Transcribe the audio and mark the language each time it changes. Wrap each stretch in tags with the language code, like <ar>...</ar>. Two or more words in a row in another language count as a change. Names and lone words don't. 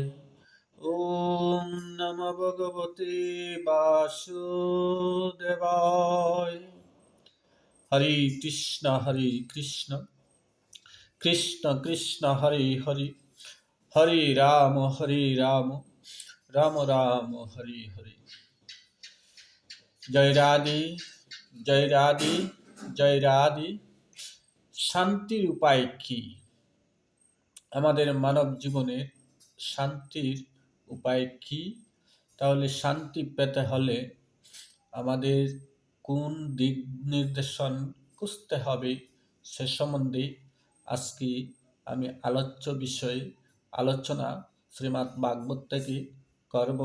<sa>ওম নমঃ ভগবতে বাসুদেবায়। হরে কৃষ্ণ কৃষ্ণ কৃষ্ণ হরে হরে, হরে রাম রাম রাম হরে হরে।</sa> <bn>জয় রাধে জয় রাধে জয় রাধে। শান্তির উপায় কি? আমাদের মানব জীবনের শান্তির উপায় কি? তাহলে শান্তি পেতে হলে আমাদের কোন দিক নির্দেশন খুঁজতে হবে সে সম্বন্ধে আজকে আমি আলোচ্য বিষয়ে আলোচনা শ্রীমদ্ ভাগবত থেকে করব।</bn>